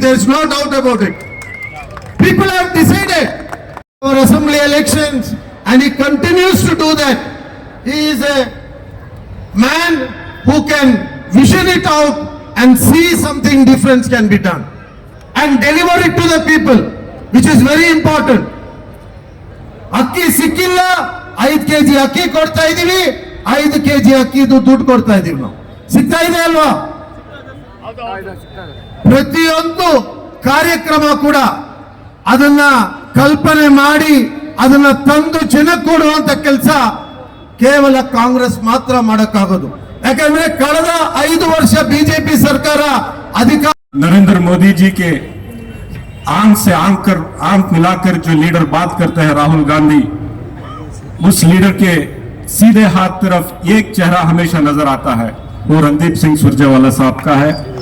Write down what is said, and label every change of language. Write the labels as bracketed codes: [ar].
[en] There is no doubt about it. People have decided for assembly elections, and he continues to do that. He is a man who can vision it out and see something different can be done and deliver it to the people, which is very important. [kn] ಅಕ್ಕಿ ಸಿಕ್ಕಿಲ್ಲ, 5 kg ಅಕ್ಕಿ ಕೊಡ್ತಾ ಇದೀವಿ, 5 kg ಅಕ್ಕಿದು ದುಡ್ಡು ಕೊಡ್ತಾ ಇದೀವಿ ನಾವು, ಸಿಗ್ತಾ ಇದೆ ಅಲ್ವಾ? ಪ್ರತಿಯೊಂದು ಕಾರ್ಯಕ್ರಮ ಕೂಡ ಅದನ್ನ ಕಲ್ಪನೆ ಮಾಡಿ ಅದನ್ನ ತಂದು ಜನಕ್ಕೆ ಕೊಡುವಂತ ಕೆಲಸ ಕೇವಲ ಕಾಂಗ್ರೆಸ್ ಮಾತ್ರ ಮಾಡಕ್ಕಾಗೋದು। ಯಾಕಂದ್ರೆ ಕಳೆದ 5 ವರ್ಷ ಬಿಜೆಪಿ ಸರ್ಕಾರ ಅಧಿಕಾರ, [hi] नरेंद्र मोदी जी के आंख से आंख मिलाकर जो लीडर बात करते हैं राहुल गांधी, उस लीडर के सीधे हाथ तरफ एक चेहरा हमेशा नजर आता है, वो रणदीप सिंह सुरजेवाला साहब का है।